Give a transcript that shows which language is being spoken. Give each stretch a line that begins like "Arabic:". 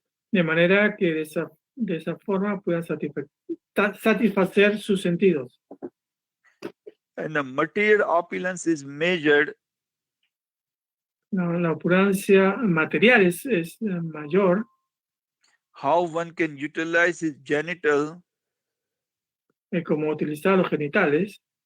Spanish: de manera que de esa forma puedan satisfacer sus sentidos.
English: And the material opulence is measured
Spanish: La opulencia material es mayor,
English: how one can utilize his genital
Spanish: como utilizar los genitales